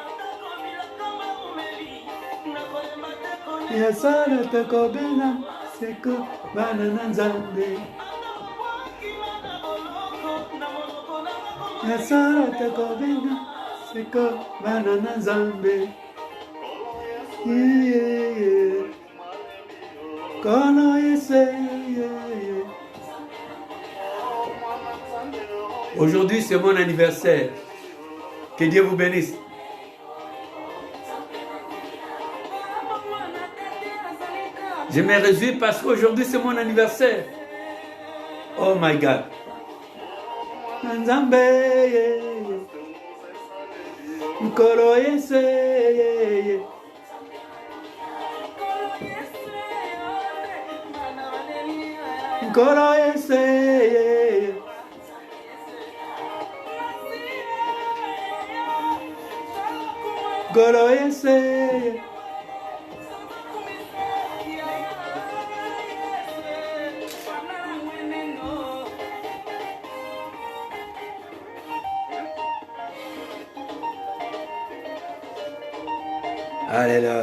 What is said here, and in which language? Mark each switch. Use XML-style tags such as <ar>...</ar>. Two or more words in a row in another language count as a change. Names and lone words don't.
<ln>Ya sara tokobina seko manana nzambe. Ya sara tokobina seko manana nzambe. Yeah. Kono yese yeah.</ln> <fr>Aujourd'hui, c'est mon anniversaire. Que Dieu vous bénisse. Je me réjouis parce qu'aujourd'hui, c'est mon anniversaire.</fr> <en>Oh my God.</en> <ln>Nzambe, Nkolo yese, Nkolo yese. Golo ese. Alléluia.</ln>